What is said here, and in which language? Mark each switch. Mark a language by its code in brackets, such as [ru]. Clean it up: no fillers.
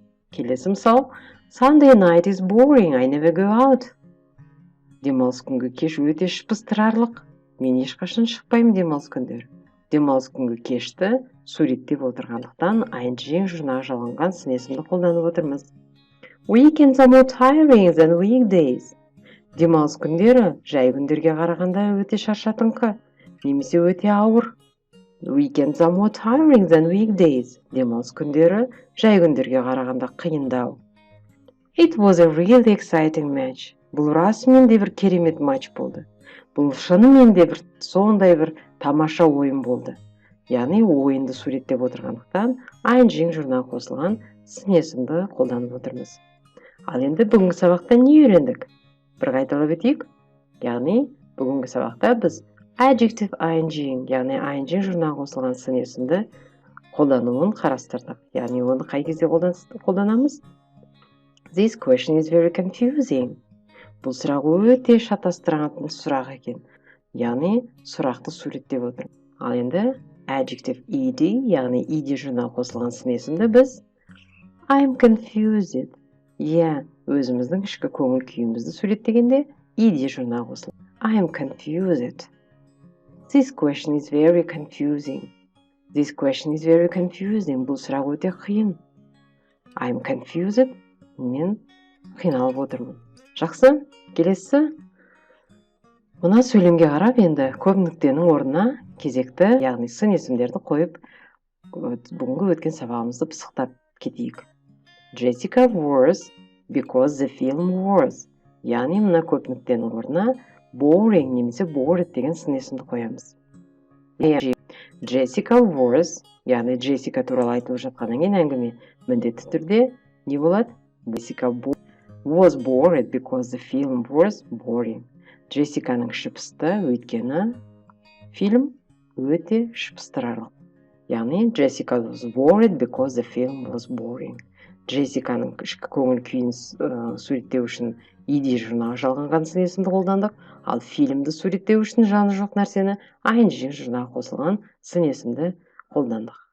[kk] Келесі мысал, [en] Sunday night is boring, I never go out. [kk] Демалыс күнгі кеш өте шыпыстырарлық. Мен ешқашан шықпаймын демалыс күндері. Демалыс күнгі кешті суреттеп отырғандықтан ing жұрнағы жалғанған сын есімді қолданып отырмыз. [en] Weekends are more tiring than weekdays. [kk] Демалыс күндері жай күндерге қарағанда өте шаршатыңқы, немесе өте ауыр. [en] Weekends are more tiring than weekdays. [kk] Демалыс күндері жай күндерге қарағанда қиындау. [en] It was a really exciting match. [kk] Бұл расымен де бір керемет матч болды. Бұл шынымен де сондай бір тамаша ойын болды. Яғни ойынды суреттеп отырғандықтан ing жұрнағы қосылған сын есімді қолданып отырмыз. Ал енді бүгінгі сабақта не үйрендік? Бір қайталап өтейік. Яғни бүгінгі сабақта біз adjective ing, яғни ing жұрнағы қосылған сын есімді қолдануын қарастырдық. Яғни оны қай кезде қолданамыз? [en] This question is very confusing. [kk] Бұл сұрақ өте шатастыратын сұрақ екен. Яғни сұрақты суреттеп отыр. Ал енді adjective ed, яғни ed жұрнағы қосылған сын есімді біз [en] I'm confused. [kk] Өзіміздің ішкі көңіл күйімізді суреттегенде ed жұрнағы қосылған. [en] I'm confused. This question is very confusing. [kk] Бұл сұрақ өте қиын. [en] I'm confused. [kk] Мен қиналып отырмын. Жақсы, келесі. Мына сөйлемге қарап енді көп нүктенің орнына кезекті, яғни сын есімдерді қойып, бүгінгі өткен сабағымызды пысықтап кетейік. [en] Jessica was because the film was. [kk] Яғни мына көп нүктенің орнына boring немесе bored деген сын есімді қоямыз. [en] Jessica was, [kk] яғни Jessica туралы айтылып жатқаннан кейін әңгіме міндетті түрде не болады? [en] Jessica was bored because the film was boring. [kk] Джессиканың іші пысты, өйткені фильм өте шыпыстырарлық. Яғни яғни [en] Jessica was worried because the film was boring. [kk] Джессиканың ішкі көңіл күйін суреттеу үшін ed жұрнағы жалғанған сын есімді қолдандық, ал фильмді суреттеу үшін жаны жоқ нәрсені ing жұрнағы қосылған сын есімді қолдандық.